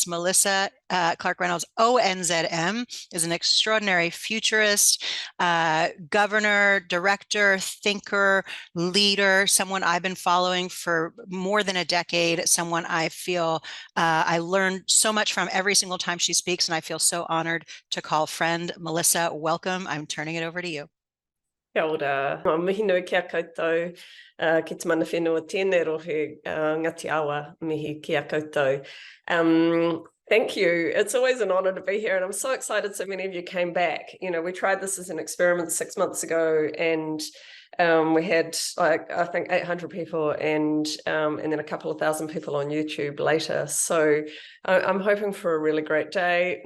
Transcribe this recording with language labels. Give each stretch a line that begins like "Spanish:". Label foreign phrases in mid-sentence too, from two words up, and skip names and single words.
English: Melissa Clark-Reynolds ONZM is an extraordinary futurist, governor, director, thinker, leader, someone I've been following for more than a decade, someone I feel I learned so much from every single time she speaks, and I feel so honored to call friend. Melissa, welcome. I'm turning it over to you.
Māori: Kia ora. Mihi nui kia koutou, ki te mana whenua tēnei rohe, ngati awa mihi kia koutou.
English: Thank you. It's always an honor to be here, and I'm so excited so many of you came back. You know, we tried this as an experiment 6 months ago, and we had I think 800 people and then a couple of thousand people on YouTube later. So I'm hoping for a really great day.